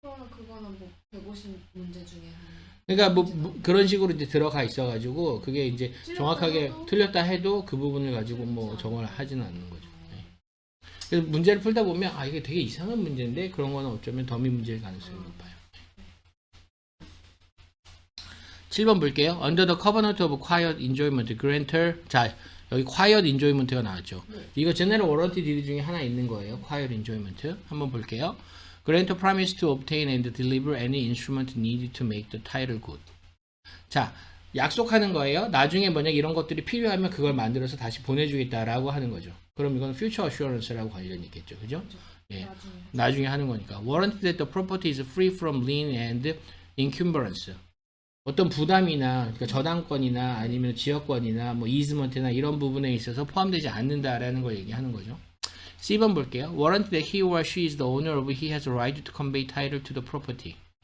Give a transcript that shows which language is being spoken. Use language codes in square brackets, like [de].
[ko] 그거는 뭐 150 문제 중에 한. 그러니까 뭐 그런 식으로 이제 들어가 있어가지고 그게 이제 정확하게 틀렸다 해도 그 부분을 가지고 뭐 정을 하지는 않는 거죠. 네. 그래서 문제를 풀다 보면 아 이게 되게 이상한 문제인데 그런 거는 어쩌면 더미 문제일 가능성이 높아요. 7번 볼게요. [en] Under the covenant of quiet enjoyment, grantor. [ko] 자, 여기 quiet enjoyment가 나왔죠. 네. 이거 general warranty deed 중에 하나 있는 거예요. quiet enjoyment. 한번 볼게요. [en] Grantor promised to obtain and deliver any instrument needed to make the title good. [ko] 자, 약속하는 거예요. 나중에 만약 이런 것들이 필요하면 그걸 만들어서 다시 보내주겠다라고 하는 거죠. 그럼 이건 future assurance라고 관련이 있겠죠. 그죠? 예. 나중에 하는 거니까. [en] Warranty that the property is free from lien and encumbrance. [ko] 어떤 부담이나 그러니까 저당권이나 아니면 지역권이나 뭐 이즈먼트나 이런 부분에 있어서 포함되지 않는다라는 걸 얘기하는 거죠. C번 볼게요. [en] Warranty that he or she is the owner of he has a right to convey title to the property.